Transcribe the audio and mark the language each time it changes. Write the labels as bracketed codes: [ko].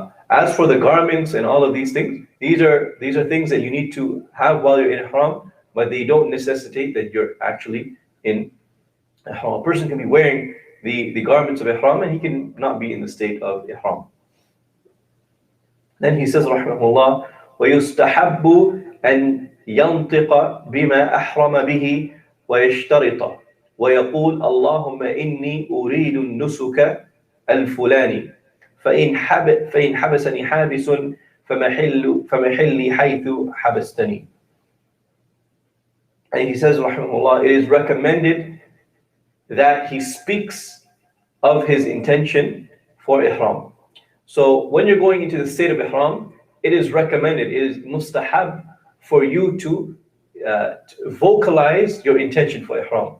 [en] As for the garments and all of these things, these are things that you need to have while you're in Ihram, but they don't necessitate that you're actually in Ihram. A person can be wearing the garments of Ihram and he can not be in the state of Ihram. Then he says, rahimahullah, [ar] وَيُسْتَحَبُّ أَنْ يَنْطِقَ بِمَا أَحْرَمَ بِهِ وَيَشْتَرِطَ وَيَقُولُ اللَّهُمَّ إِنِّي أُرِيدُ النُّسُكَ الْفُلَانِ فإن حبسني حابس فمحلي حيث حبستني. [en] And he says, rahimahullah, it is recommended that he speaks of his intention for Ihram. So when you're going into the state of Ihram, it is recommended, it is mustahab for you to vocalize your intention for Ihram.